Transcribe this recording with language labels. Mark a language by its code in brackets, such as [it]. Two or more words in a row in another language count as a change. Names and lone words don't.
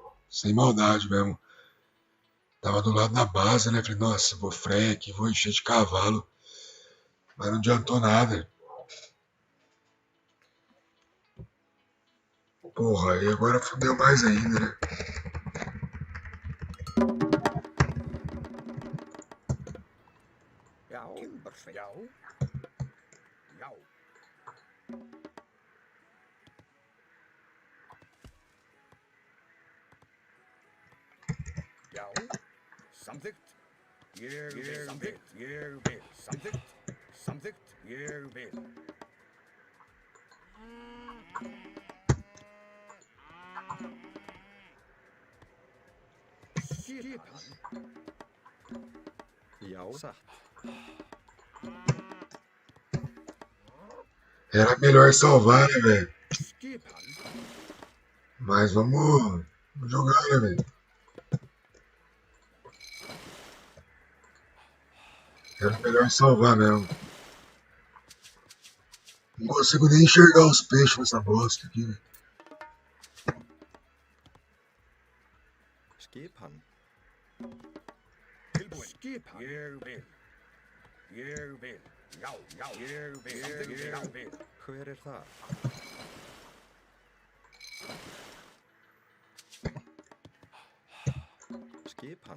[pt] Sem maldade mesmo. Tava do lado da base, né? Falei, nossa, vou freia aqui, vou encher de cavalo. Mas não adiantou nada. Porra, e agora fudeu mais ainda, né? [is] Já, Timbursveit. Já. Já. Já. Samþykkt. Ég vil. Samþykkt. Ég vil. Samþykkt. Samþykkt. Ég vil. Skipan. Já, satt. [pt] Era melhor salvar, né, velho? [is] Skipan. [pt] Mas vamos jogar, né, velho? Era melhor salvar mesmo. Não consigo nem enxergar os peixes nessa bosta aqui, velho. [is] Skipan. Tilbúin. Skipan. Ég vil. Ég vil. Já, já. Ég vil. Ég vil. Hver er það? Skipan.